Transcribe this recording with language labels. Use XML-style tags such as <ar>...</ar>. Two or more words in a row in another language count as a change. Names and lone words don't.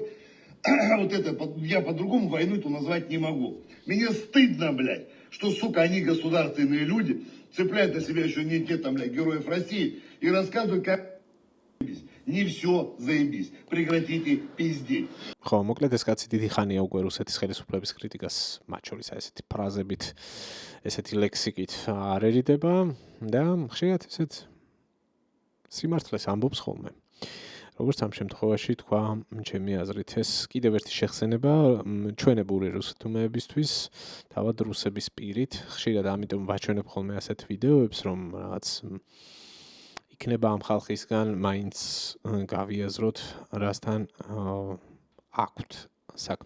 <ru>Вот это, я по-другому войну-то назвать не могу. Мне стыдно, блядь, что, сука, они государственные люди, цепляют на себя еще не те, там, блядь, героев России, и рассказывают, как не все заебись. Прекратите пиздеть.</ru> <ka>ხო, მოკლედ ეს კაცი დიდი ხანია უკვე რუსეთის ხელისუფლების კრიტიკას, მათ შორის ესეთი ფრაზებით, ესეთი ლექსიკით არ ერიდება და ხშირად ესეთ სიმართლეს ამბობს ხოლმე. როგორც ამ შემთხვევაში თქვა, ჩემი აზრით, ეს კიდევ ერთი შეხსენება ჩვენებური რუსთუმეებისთვის, თავად რუსების პირით, ხშირად ამიტომ ვაჩვენებ ხოლმე ასეთ ვიდეოებს, რომ რაღაც იქნება ამ ხალხისგან მაინც გავიაზროთ, რასთან აქვთ საქმე.</ka>